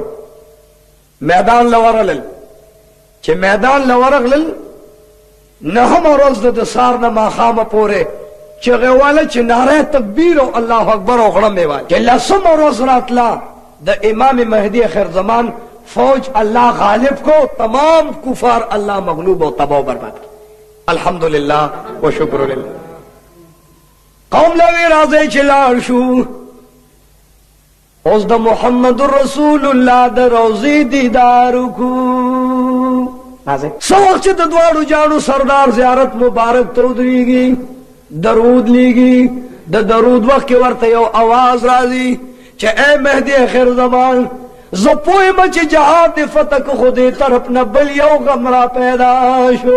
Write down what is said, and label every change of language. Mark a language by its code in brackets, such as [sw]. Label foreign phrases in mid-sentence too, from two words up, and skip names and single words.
[ps] میدان له ورغلل. چې میدان له ورغلل، نهمه ورځ د سهار نه ماښامه پورې چغې واله چې ناره تکبیر او الله اکبر او غړمې واله. چې لسمه ورځ راتله د امام مهدي خیر زمان فوج الله غالب کو، تمام کفار الله مغلوب و تباہ و برباد کی. [ar] الحمدللہ و شکر للہ. [ps] قوم لوی راځي چې لاړ شو، اوس د محمد رسول الله د روضې دیدار کو. سو وخت چې د دواړو جانو سردار زیارت مبارک ته ودرېږي، درود لیږي، د درود وخت کې ورته یو आवाज راځي چې اے مهدي خیر زمان، زه پوهیم چې جهاد د فتح کو خو دې طرف نه بل یو غم را پیدا شو.